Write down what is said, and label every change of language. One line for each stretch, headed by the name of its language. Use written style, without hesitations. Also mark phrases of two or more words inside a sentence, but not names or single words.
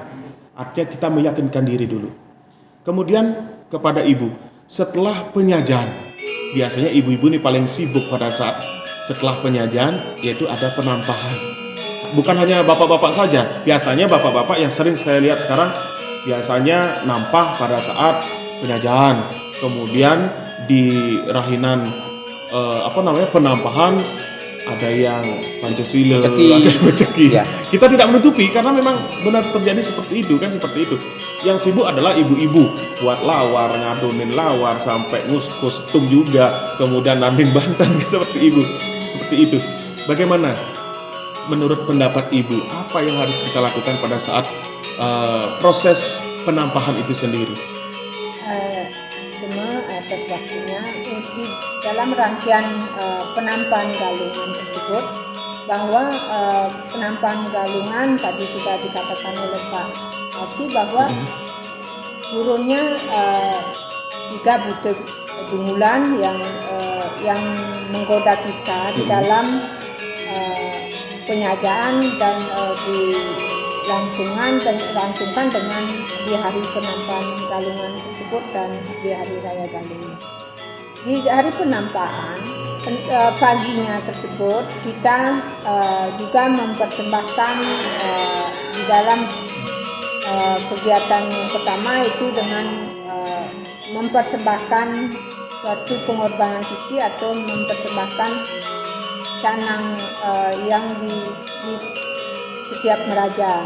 Indonesian: Artinya kita meyakinkan diri dulu. Kemudian kepada ibu, setelah penyajian, biasanya ibu-ibu ini paling sibuk pada saat setelah penyajian, yaitu ada penampahan. Bukan hanya bapak-bapak saja, biasanya bapak-bapak yang sering saya lihat sekarang biasanya nampah pada saat penyajian. Kemudian di rahinan penampahan ada yang Pancasila, ada yang beceki. Ya. Kita tidak menutupi karena memang benar terjadi seperti itu kan, seperti itu. Yang sibuk adalah ibu-ibu buat lawar, ngadonin lawar sampai kostum juga, kemudian nanding bantang seperti ibu. Seperti itu. Bagaimana menurut pendapat ibu, apa yang harus kita lakukan pada saat proses penampahan itu sendiri? Semua atas waktunya di dalam rangkaian penampahan galungan tersebut, bahwa penampahan galungan tadi sudah dikatakan oleh Pak Asi bahwa turunnya 3 Buddha Dungulan yang menggoda kita di dalam penyajian dan dilangsungkan dengan di hari penampahan galungan tersebut dan di Hari Raya Galungan. Di hari penampahan paginya tersebut kita juga mempersembahkan di dalam kegiatan yang pertama itu dengan mempersembahkan suatu pengorbanan suci atau mempersembahkan canang yang di setiap meraja.